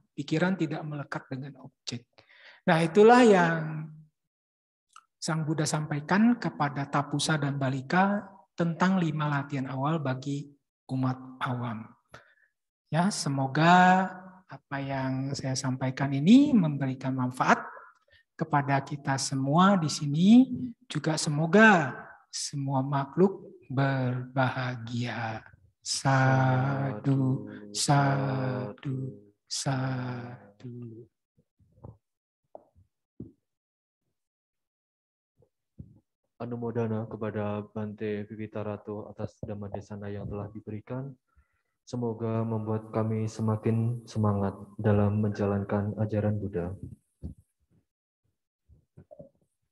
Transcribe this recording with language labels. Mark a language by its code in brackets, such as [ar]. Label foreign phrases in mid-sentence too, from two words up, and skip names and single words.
[id] Pikiran tidak melekat dengan objek. Nah itulah yang Sang Buddha sampaikan kepada Tapusa dan Balika tentang 5 latihan awal bagi umat awam. Ya, semoga apa yang saya sampaikan ini memberikan manfaat kepada kita semua di sini. Juga semoga semua makhluk berbahagia. [pi] Sadu, sadu, sadu. [id] Anumodana kepada Bante Vivitaratu atas [pi] Dhamma Desana [id] yang telah diberikan. Semoga membuat kami semakin semangat dalam menjalankan ajaran Buddha.